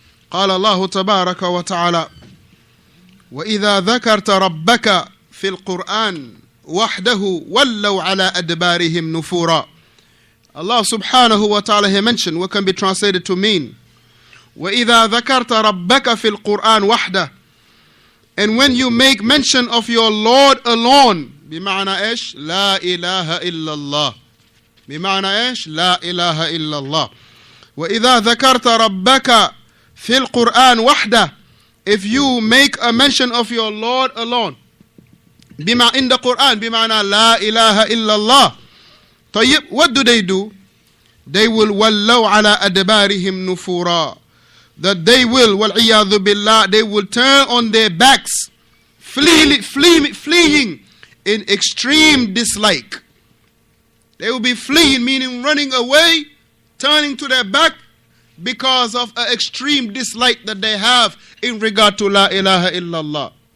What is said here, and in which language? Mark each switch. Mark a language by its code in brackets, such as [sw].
[ar] قال الله تبارك وتعالى وإذا ذكرت ربك في القرآن وحده ولوا على أدبارهم نفورا. [en] Allah subhanahu wa ta'ala, he mentioned what can be translated to mean [ar] وإذا ذكرت ربك في القرآن وحده, [en] and when you make mention of your Lord alone, [ar] بمعنى إيش؟ لا إله إلا الله. بمعنى إيش؟ لا إله إلا الله. وإذا ذكرت ربك في القرآن وحده, [en] if you make a mention of your Lord alone, [ar] بما [en] in the Quran, [ar] بمعنى لا إله إلا الله. طيب, [en] what do? They will [ar] ولوا على أدبارهم نفورا. [en] That they will, [ar] والعياذ بالله, [en] they will turn on their backs, fleeing in extreme dislike. They will be fleeing, meaning running away, turning to their back because of an extreme dislike that they have in regard to La ilaha illallah.